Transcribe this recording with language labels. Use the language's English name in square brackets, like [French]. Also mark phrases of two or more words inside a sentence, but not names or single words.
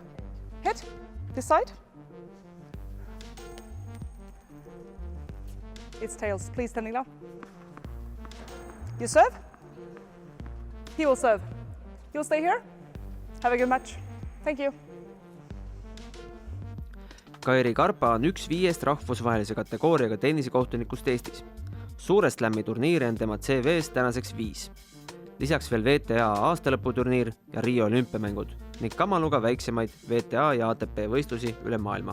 [English] Head, this side. It's tails, please standing now. You serve. He will serve. You'll stay here. Have a good match. Thank you. [Estonian] Kairi Karpa on üks 5 rahvusvahelise kategooriaga tennisekohtunikust Eestis. Suure slam'i turniire on tema CV-s tänaseks 5. Lisaks veel VTA aastalõputurniir ja Rio olümpiamängud ning kamaluga väiksemaid VTA ja ATP võistlusi üle maailma.